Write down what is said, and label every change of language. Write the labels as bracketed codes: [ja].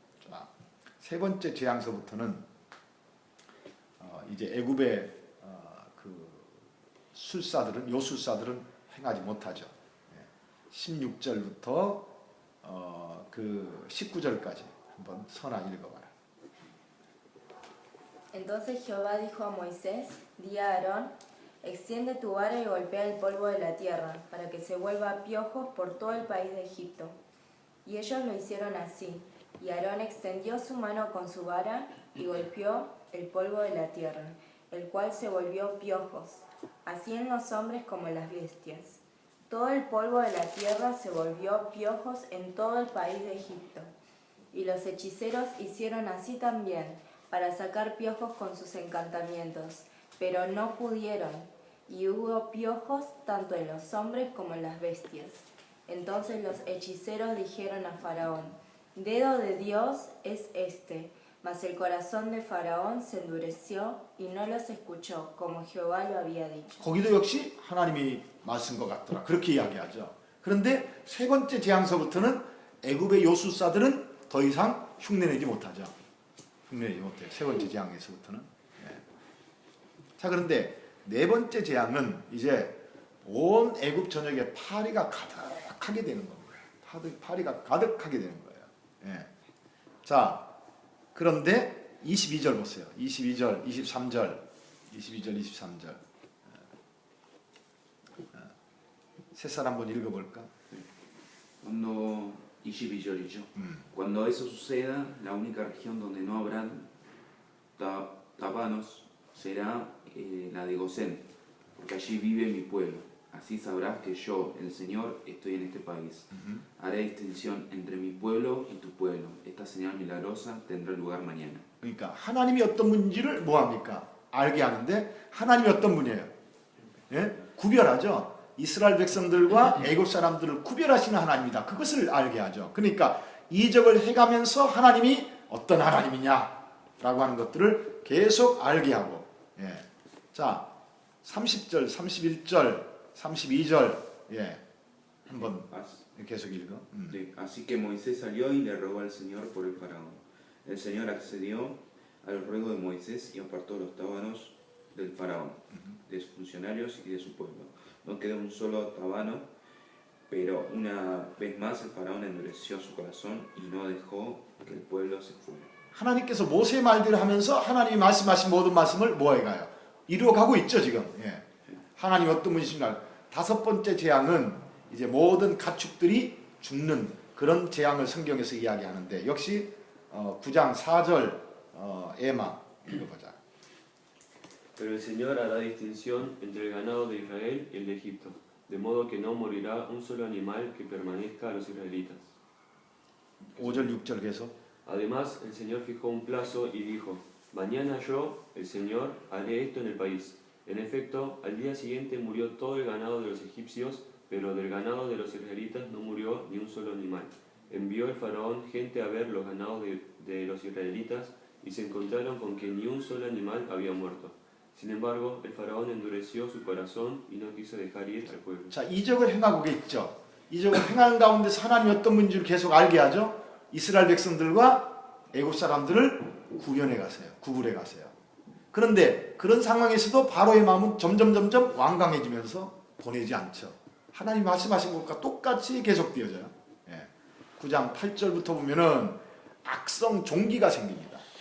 [ko] 자, 세 번째 재앙서부터는 이제 애굽의 그 요술사들은 행하지 못하죠. 16절부터 그 19절까지 한번 선아 읽어봐라. [es] Entonces Jehová dijo a Moisés, di a Aarón, extiende tu vara y golpea el polvo de la tierra, para que se vuelva piojos por todo el país de Egipto. Y ellos lo hicieron así, y Aarón extendió su mano con su vara y golpeó el polvo de la tierra, el cual se volvió piojos, así en los hombres como en las bestias. Todo el polvo de la tierra se volvió piojos en todo el país de Egipto. Y los hechiceros hicieron así también, para sacar piojos con sus encantamientos, pero no pudieron, y hubo piojos tanto en los hombres como en las bestias. Entonces los hechiceros dijeron a Faraón, dedo de Dios es este, mas el corazón de Faraón se endureció y no los escuchó, como Jehová lo había dicho. [ko] 거기도 역시 하나님이 말씀 것 같더라. 그렇게 이야기하죠. 그런데 세 번째 재앙서부터는 애굽의 요술사들은 더 이상 흉내내지 못하죠. 흉내내지 못해요. 세 번째 재앙에서부터는. 예. 자, 그런데 네 번째 재앙은 이제 온 애굽 전역에 파리가 가득하게 되는 겁니다. 파리가 가득하게 되는 거예요. 예. 자, 그런데 22절 보세요. 22절, 23절, 22절, 23절. 셋살 한번 읽어볼까? [es] Cuando [ko] 22절이죠. [es] Cuando eso suceda, la única región donde no habrán tabanos será la de Gosén, porque allí vive mi pueblo. Así sabrás que yo, el Señor, estoy en este país. Haré distinción entre mi pueblo y tu pueblo. Esta señal milagrosa tendrá lugar mañana. [ko] 그러니까 하나님이 어떤 분인지를 뭐합니까? 알게 하는데 하나님이 어떤 분이에요? 예? 구별하죠. 이스라엘 백성들과 애굽 사람들을 구별하시는 하나님이다. 그것을 알게 하죠. 그러니까 이적을 해가면서 하나님이 어떤 하나님이냐라고 하는 것들을 계속 알게 하고. 예. 자, 30절, 31절, 32절. 예. 한번 계속 읽어. [es] Sí. Así que Moisés salió y le rogó al Señor por el faraón. El Señor accedió al ruego de Moisés y apartó los tábanos del faraón, de sus funcionarios y de su pueblo. No quedó un solo tábano, pero una vez más el faraón endureció su corazón y no dejó que el pueblo se fuera. [ko] 하나님께서 모세의 말들을 하면서 하나님이 말씀하신 모든 말씀을 뭐해가요? 이루어가고 있죠 지금. 예. 하나님 어떤 분이신가? 다섯 번째 재앙은 이제 모든 가축들이 죽는 그런 재앙을 성경에서 이야기하는데 역시 9장 4절 에마 읽어보자. [es] Pero el Señor hará distinción entre el ganado de Israel y el de Egipto, de modo que no morirá un solo animal que permanezca a los israelitas. [ko] 5절 6절 계속. [es] Además, el Señor fijó un plazo y dijo: Mañana yo, el Señor, haré esto en el país. En efecto, al día siguiente murió todo el ganado de los egipcios, pero del ganado de los israelitas no murió ni un solo animal. Envió el faraón gente a ver los ganados de los israelitas y se encontraron con que ni un solo animal había muerto. Sin embargo, el faraón endureció su corazón y no quiso dejar ir al pueblo. [ko] 자, 이적을 행하고 있죠. 이적을 행하는 가운데서 하나님이 어떤 분인지를 계속 알게 하죠. 이스라엘 백성들과 애굽 사람들을 구별해 가세요. 그런데 그런 상황에서도 바로의 마음은 점점 완강해지면서 보내지 않죠. 하나님 말씀하신 것과 똑같이 계속되어져요. 예. 9장 8절부터 보면은 악성 종기가 생깁니다.